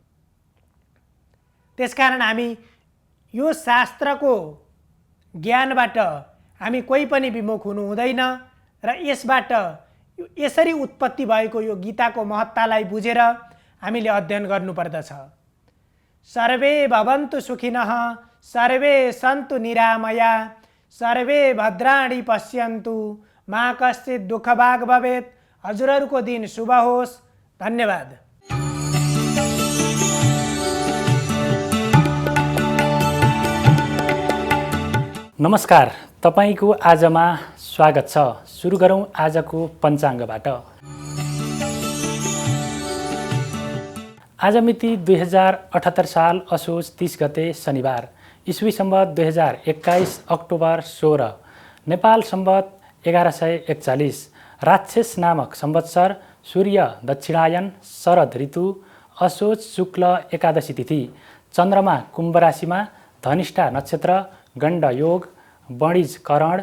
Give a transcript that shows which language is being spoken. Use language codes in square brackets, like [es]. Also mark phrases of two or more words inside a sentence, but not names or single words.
[ne] त्यसकारण हामी यो शास्त्रको ज्ञानबाट हामी कोही पनि विमुख हुनु हुँदैन र यसबाट यसरी उत्पत्ति भएको यो गीताको महत्तालाई बुझेर हामीले अध्ययन गर्नुपर्दछ। [sa] सर्वे भवन्तु सुखिनः, सर्वे सन्तु निरामया, सर्वे भद्राणि पश्यन्तु, मा कश्चित् दुःखभाग् भवेत्। [ne] हजुरहरूको दिन शुभ होस्। धन्यवाद। नमस्कार, तपाईको आजमा स्वागत छ। सुरु गरौँ आजको पञ्चाङ्गबाट। आज मिति 2078 साल असोज 30 गते शनिबार, ईस्वी सम्वत 2021 अक्टोबर 16, नेपाल सम्वत 1141, राक्षस नामक संवत्सर, सूर्य दक्षिणायन, शरद ऋतु, असोज शुक्ल एकादशी तिथि, चन्द्रमा कुम्भ राशिमा, धनिष्ठा नक्षत्र, गण्ड योग, बणिज करण।